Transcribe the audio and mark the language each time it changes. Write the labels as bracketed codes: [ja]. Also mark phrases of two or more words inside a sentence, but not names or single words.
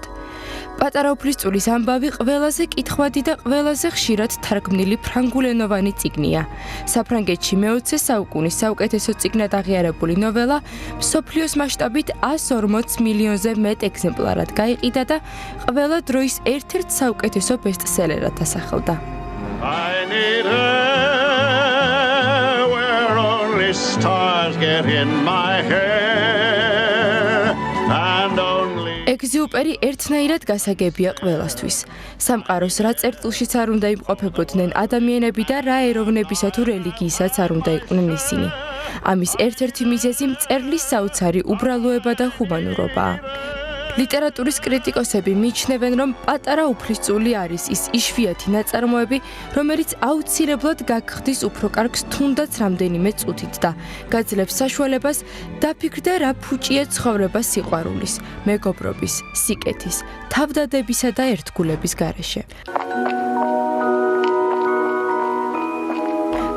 [ka] პატარა უფლისწულის ამბავი ყველაზე კითხვადი და ყველაზე ხშირად თარგმნილი ფრანგულენოვანი წიგნია. საფრანგეთში მე-20 საუკუნის საუკეთესო წიგნად აღიარებული ნოველა მსოფლიოს მასშტაბით 140 მილიონზე მეტ ეგზემპლარად გაიყიდა და ყველა დროის ერთ-ერთ საუკეთესო ბესტსელერად დასახელდა. [en] I need air where only stars get in my hair and only [ka] ეგზიუპერი ერთნაირად გასაგებია ყველასთვის. სამყაროს რა წერტილშიც არ უნდა იმყოფებოდნენ ადამიანები და რა ეროვნებისა თუ რელიგიისაც არ უნდა იყვნენ ისინი. ამის ერთ-ერთი მიზეზი მწერლის საოცარი უბრალოება და ჰუმანურობაა. ლიტერატურის კრიტიკოსები მიიჩნევენ, რომ პატარა უფლისწული არის ის იშვიათი ნაწარმოები, რომელიც აუცილებლად გაგხდის უფრო კარგს თუნდაც რამდენიმე წუთით და გაძლევს საშუალებას დაფიქრდე რა ფუჭია ცხოვრება სიყვარულის, მეგობრობის, სიკეთის, თავდადებისა და ერთგულების გარეშე.